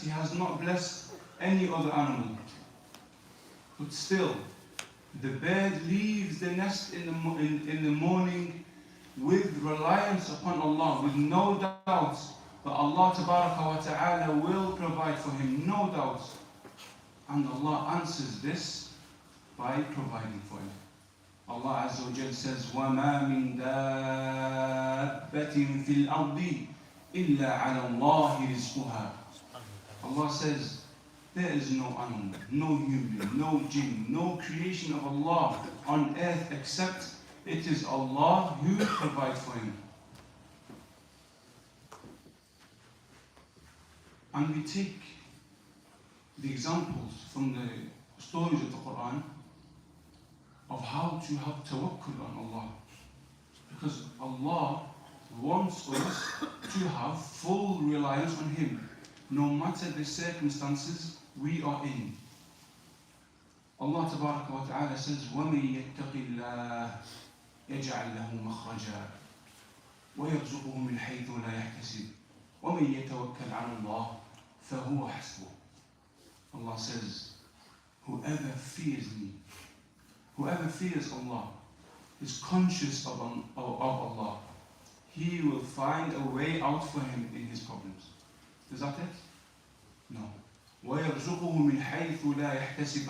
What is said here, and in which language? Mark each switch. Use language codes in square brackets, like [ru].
[en] He has not blessed any other animal. But still, the bird leaves the nest in the morning with reliance upon Allah, with no doubt that Allah Ta'ala will provide for him, no doubt. And Allah answers this by providing for him. Allah Azza wa Jal says, [ar] وَمَا مِن دَابَّةٍ فِي الْأَرْضِ إِلَّا عَلَى اللَّهِ رِزْقُهَا. [en] Allah says, there is no animal, no human, no jinn, no creation of Allah on earth except it is Allah who provides for him. And we take the examples from the stories of the Quran of how to have tawakkul on Allah. Because Allah wants us to have full reliance on Him, no matter the circumstances we are in. Allah Ta'ala says, [ar] وَمَن يَتَّقِ اللَّهِ يَجْعَلْ لَهُ مَخْرَجًا وَيَرْزُقْهُ مِنْ حَيْثُ لَا يَحْتَسِبُ وَمَن يَتَوَكَّلْ عَلَى اللَّهِ فَهُوَ حَسْبُهُ. [en] Allah says, whoever fears me, whoever fears Allah, is conscious of Allah, He will find a way out for him in his problems. Is that it? No. [ar] وَيَرْزُقُهُ مِنْ حَيْثُ لَا يَحْتَسِبُ.